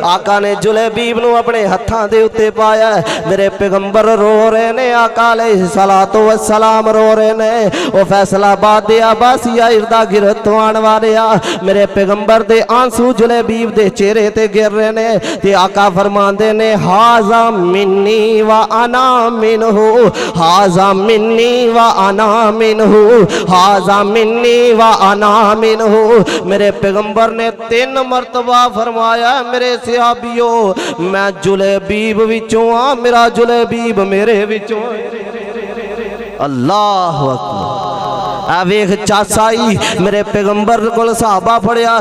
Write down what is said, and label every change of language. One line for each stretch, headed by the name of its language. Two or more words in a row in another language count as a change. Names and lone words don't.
Punjabi: آقا نے جلیبیب نو اپنے ہتھاں دے اتے پایا۔ میرے پیغمبر رو رہے نے، آقا
Arabic: عليه الصلاة والسلام
Punjabi: رو رہے نے. او فیصل آباد دے عباسیا اردا گرد تو آنے والے آ، میرے پیغمبر دے آنسو جلیبیب دے چہرے تے گر رہے نے. تے آقا فرماندے نے
Arabic: هذا مني و أنا منه، هذا مني و أنا منه، هذا و أنا منه.
Punjabi: میرے پیغمبر نے 3 مرتبہ فرمایا، میرے صحابیو میں جلیبیب وچوں آ، میرا جلیبیب میرے وچوں.
Arabic: الله أكبر.
Punjabi: ویکھ چاسائی میرے پیغمبر کو صحابہ پھڑیا.